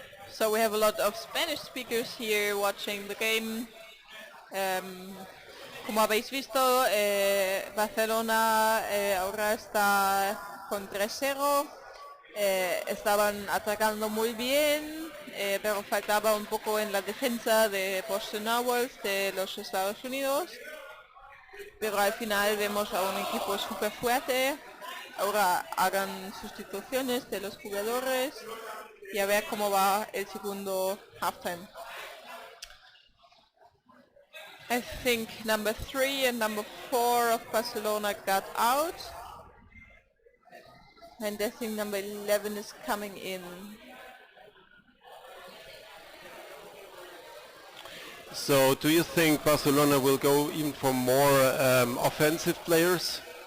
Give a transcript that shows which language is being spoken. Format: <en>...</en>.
<en>So we have a lot of Spanish speakers here watching the game.</en> <es>Como habéis visto, Barcelona ahora está con 3-0. Estaban atacando muy bien, pero faltaba un poco en la defensa de Boston Narwhals de los Estados Unidos. Pero al final vemos a un equipo súper fuerte. Ahora hagan sustituciones de los jugadores y a ver cómo va el segundo halftime.</es> <en>I think number 3 and number 4 of Barcelona got out. And I think number 11 is coming in. So do you think Barcelona will go even for more offensive players?</en>